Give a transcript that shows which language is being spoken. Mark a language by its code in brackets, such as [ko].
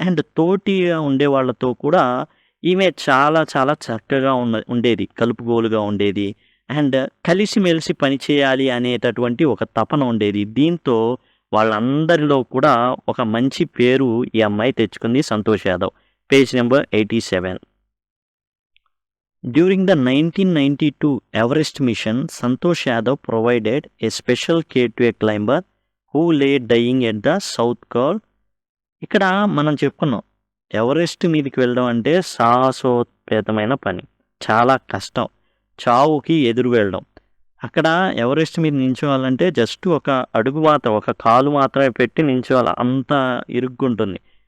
[te] And తోటిగా ఉండే వాళ్ళతో కూడా ఈమె చాలా చాలా చక్కగా ఉండేది, కలుపుగోలుగా ఉండేది. అండ్ కలిసిమెలిసి పనిచేయాలి అనేటటువంటి ఒక తపన ఉండేది. దీంతో వాళ్ళందరిలో కూడా ఒక మంచి పేరు ఈ అమ్మాయి తెచ్చుకుంది, Santosh Yadav. Page number 87. [en] During the 1992 Everest mission, Santosh Yadav provided a special care to a climber who lay dying at the South Col. [te] ఇక్కడ మనం చెప్పుకున్నాం, ఎవరెస్ట్ మీదకి వెళ్ళడం అంటే సాహసోపేతమైన పని, చాలా కష్టం, చావుకి ఎదురు వెళ్ళడం. అక్కడ ఎవరెస్ట్ మీద నించోవాలంటే జస్ట్ ఒక అడుగు మాత్రం, ఒక కాలు మాత్రమే పెట్టి నించోవాలి, అంత ఇరుగ్గుంటుంది.